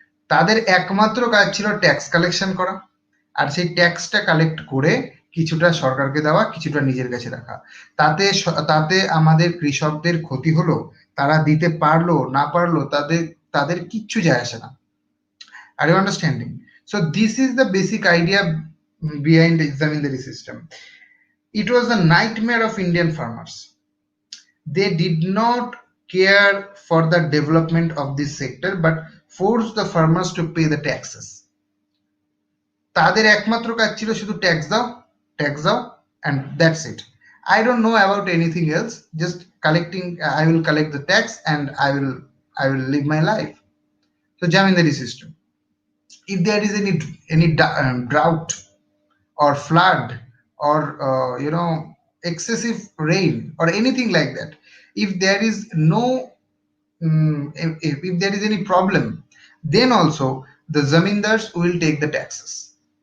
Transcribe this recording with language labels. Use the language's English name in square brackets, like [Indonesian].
[Bangla] তাদের একমাত্র কাজ ছিল ট্যাক্স কালেকশন করা, আর সেই ট্যাক্সটা কালেক্ট করে কিছুটা সরকারকে দেওয়া, কিছুটা নিজের কাছে রাখা। তাতে আমাদের কৃষকদের ক্ষতি হলো, তারা দিতে পারলো না পারলো, তাদের কিচ্ছু যায় আসে না। [English] Are you understanding? So this is the basic idea behind the Zamindari system. It was a nightmare of Indian farmers. They did not care for the development of this sector, but forced the farmers to pay the taxes. [Bangla] তাদের একমাত্র কাজ ছিল শুধু tax দাও, [English] and that's it. I don't know about anything else, just collecting. I will collect the tax and I will live my life. So Jamindari system. if there is any drought or flood or excessive rain or anything like that, if there is no if there is any problem, then also the zamindars will take the taxes.